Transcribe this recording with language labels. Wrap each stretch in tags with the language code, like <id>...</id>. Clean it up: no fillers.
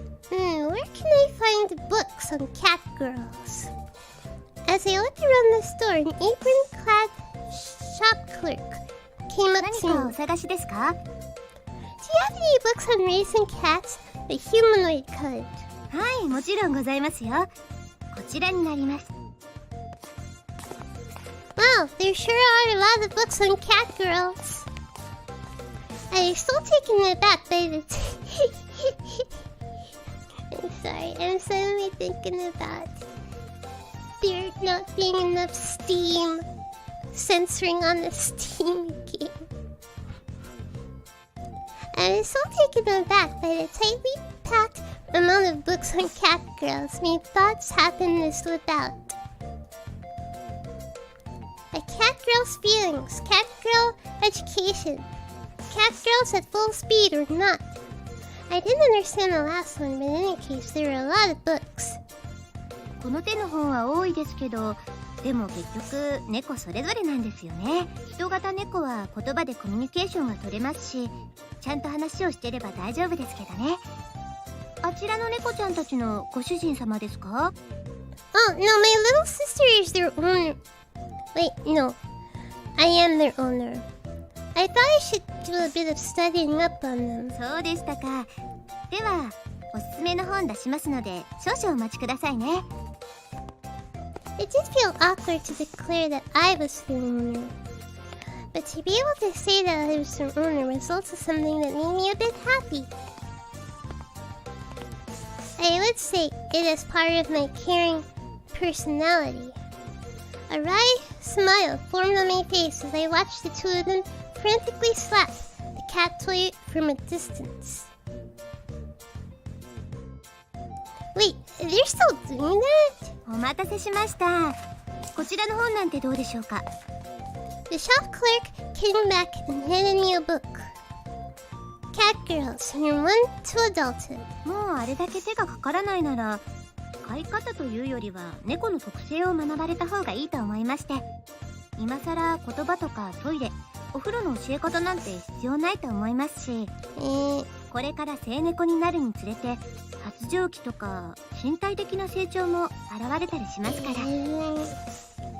<en>Where can I find books on catgirls? As I looked around the store, an apron-clad shop clerk came up to me.</en> <ja>何かお探しですか？</ja> <en>Do you have any books on raising cats? The humanoid kind.</en> <ja>はい、もちろんございますよ。こちらになります。</ja> <en>Wow, there sure are a lot of books on catgirls. I was so taken aback by the... I'm sorry, I'm suddenly thinking about there not being enough Steam. Censoring on the Steam game. I was so taken aback by the tightly packed amount of books on catgirls made thoughts happen slip out. A catgirl's feelings, catgirl education, catgirls at full speed or not. I didn't understand the last one, but in any case, there were a lot of books.</en> <ja>この手の本は多いですけど、でも結局猫それぞれなんですよね。人型猫は言葉でコミュニケーションが取れますし、ちゃんと話をしてれば大丈夫ですけどね。あちらの猫ちゃんたちのご主人様ですか？</ja> <en>Oh, no, my little sister is their owner. Wait, no. I am their owner. I thought I should do a bit of studying up on them.</en> <ja>そうでしたか。ではおすすめの本出しますので少々お待ちくださいね。</ja> <en>It did feel awkward to declare that I was their owner. But to be able to say that I was their owner was also something that made me a bit happy. I would say it is part of my caring personality. A wry smile formed on my face as I watched the two of them frantically slap the cat toy from a distance. Wait, they're still doing that?</en> <ja>お待たせしました。こちらの本なんてどうでしょうか？</ja> <en>The shop clerk came back and handed me a book. Catgirls from 1 to Adulthood.</en> <ja>もうあれだけ手がかからないなら、飼い方というよりは猫の特性を学ばれた方がいいと思いまして、今さら言葉とかトイレ、お風呂の教え方なんて必要ないと思いますし、これから成猫になるにつれて発情期とか身体的な成長も現れたりしますから。</ja>